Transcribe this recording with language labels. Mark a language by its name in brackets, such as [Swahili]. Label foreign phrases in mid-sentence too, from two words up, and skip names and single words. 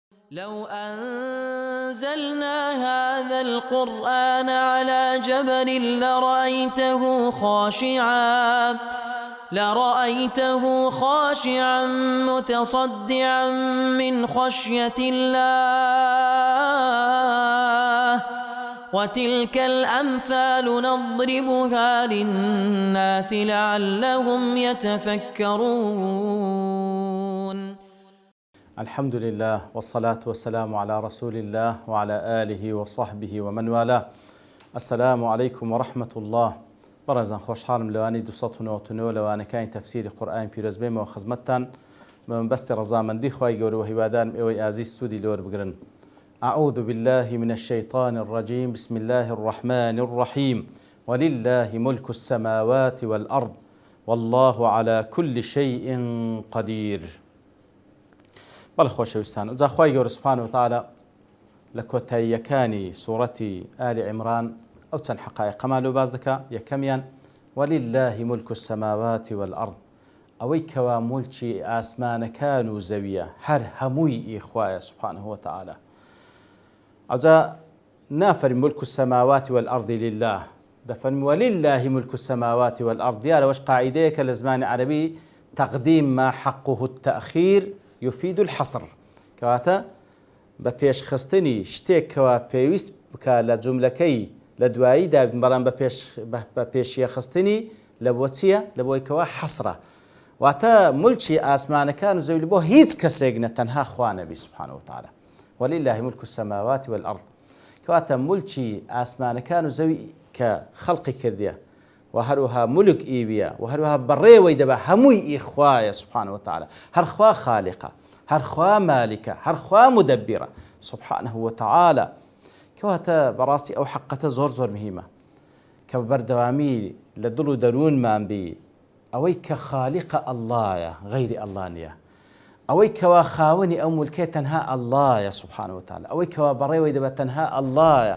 [Arabic] لو أنزلنا هذا القرآن على جبل لرأيته خاشعا متصدعا من خشية الله وتلك الأمثال نضربها للناس لعلهم يتفكرون. الحمد لله والصلاة والسلام على رسول الله وعلى آله وصحبه ومن والاه. السلام عليكم ورحمة الله. [Central Kurdish] برزان خوشحالم لوانی 299 لەوانەکانی تەفسیری قورئانی پیرۆزبێمەوە خزمەتتان من بەستی ڕەزامەندی خوای گەورە و هیوادارم ئێوەی ئازیز سوودی لۆر بگرن. [Arabic] أعوذ بالله من الشيطان الرجيم. بسم الله الرحمن الرحيم. ولله ملك السماوات والأرض والله على كل شيء قدير. [Central Kurdish] بەڵێ خۆشەویستان، جا خوای گەورە [Arabic] سوبحانە وتەعالە [Central Kurdish] لە کۆتاییەکانی سوورەتی ئالی عیمران ئەو چەند حەقایقەمان لێ باز دەکا. [Arabic] یەکەمیان ولله ملك السماوات والأرض، [Central Kurdish] ئەوەی کەوا مولکی ئاسمانەکان و زەویە هەر هەمووی ئیخوایە [Arabic] سوبحانه وتەعالە. [Central Kurdish] ئەوجا نافەرمی [Arabic] ملك السماوات والأرض لله، دەفەرمی ولله ملك السماوات والأرض. [Central Kurdish] دیارەوەش قاعیدەیەکە لە زمانی عەرەبی [Arabic] تەقدیم ما حقه التأخير يفيد الحصر، [Central Kurdish] کەواتە بە پێشخستنی شتێکەوە پێویست بکە لە جوملەکەی لە دواییدا، بەڵام بە پێشیەخستنی لە بۆ چییە؟ لە بۆی کەوە حەسرە، واتە مولکی ئاسمانەکان و زەوی بۆ هیچ کەسێک نە، تەنها خوا نەبی [Arabic] سوبحانه وتەعالە. ولله ملك السماوات والأرض، [Central Kurdish] کەواتە مولکی ئاسمانەکان و زەوی کە خەڵقی کردیە و هەروەها مولک ئیویە و هەروەها بەڕێوەی دەبە هەمووی ئیخوایە [Arabic] سوبحانه وتەعالە. [Central Kurdish] هەرخوا خاڵقە، هەرخوا مالکە، هەرخوا مدەبیرە [Arabic] سوبحانه وتەعالە. [Central Kurdish] کەواتە بەڕاستی ئەو حەقەتە زۆر مهمە کە بەردەوامی لە دڵ و دەروونمان بی، ئەوەی کە خاڵقە ئەڵڵایە، غەیری ئەڵڵا نییە، ئەوەی کەوا خاوەنی ئەو مولکێ تەنها ئەڵڵایە [Arabic] سوبحانه وتەعالە، [Central Kurdish] ئەوەی کەوا بەڕێوەی دەبە تەنها ئەڵڵایە.